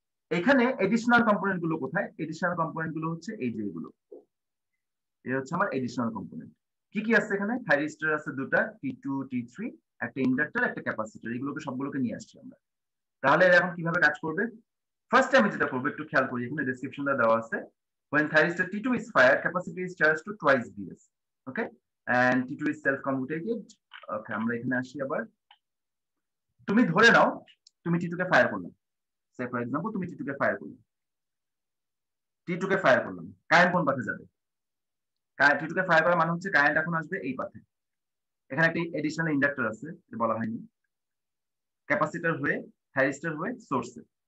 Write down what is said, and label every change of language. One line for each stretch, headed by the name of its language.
Bangla: এখানে additional component গুলো কোথায়? এডিশনাল কম্পোনেন্ট গুলো হচ্ছে এই যে এগুলো, এই হচ্ছে আমার এডিশনাল কম্পোনেন্ট। কি কি আছে এখানে? থাইরিস্টার আছে দুটা, T2 T3, একটা ইন্ডাক্টর, একটা ক্যাপাসিটর, এগুলোকে সবগুলোকে নিয়ে আসছি আমরা। তাহলে এখন কিভাবে কাজ করবে? ফার্স্ট আমি যেটা করবো একটু খেয়াল করি, এখানে ডেসক্রিপশনটা দেওয়া আছে।
English: When thyristor T2 is fired, capacity is charged to twice Vs. Okay, and T2 is self-commutated.
Bangla: Okay, আমরা এখানে আসি আবার। তুমি ধরে নাও তুমি T2 কে ফায়ার করলাম,
English: say for example
Bangla: তুমি T2 কে ফায়ার করলাম, T2 কে ফায়ার করলাম, কারেন্ট কোন পথে যাবে? T2 কে ফায়ার করা মানে হচ্ছে কারেন্ট এখন আসবে এই পথে। এখানে একটা এডিশনাল ইন্ডাক্টর আছে, এটা বলা হয়নি, ক্যাপাসিটর হয়ে থাইরিস্টার হয়ে সোর্সে।